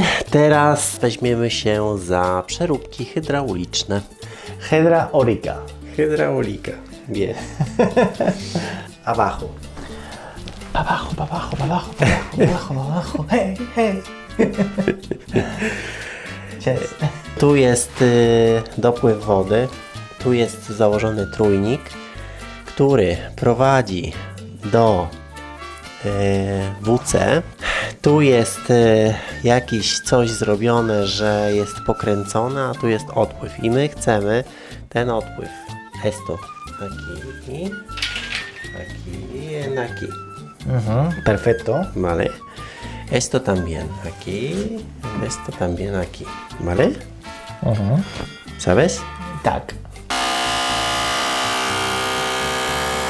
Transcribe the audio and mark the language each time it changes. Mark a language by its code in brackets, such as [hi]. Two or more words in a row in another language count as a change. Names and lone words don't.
[pl] Teraz weźmiemy się za przeróbki hydrauliczne. Hydraulika. Hydraulika. [es] Bien. Abajo. Abajo, abajo, abajo, abajo, abajo. [pl] Hej, hej. Cześć. Tu jest dopływ wody. Tu jest założony trójnik, który prowadzi do WC. Tu jest jakiś coś zrobione, że jest pokręcone, a tu jest odpływ. I my chcemy ten odpływ. [es] Esto. Aquí. Aquí. En aquí. Perfecto. Vale. Esto también aquí. Esto también aquí. Vale. ¿Sabes? [pl] Tak.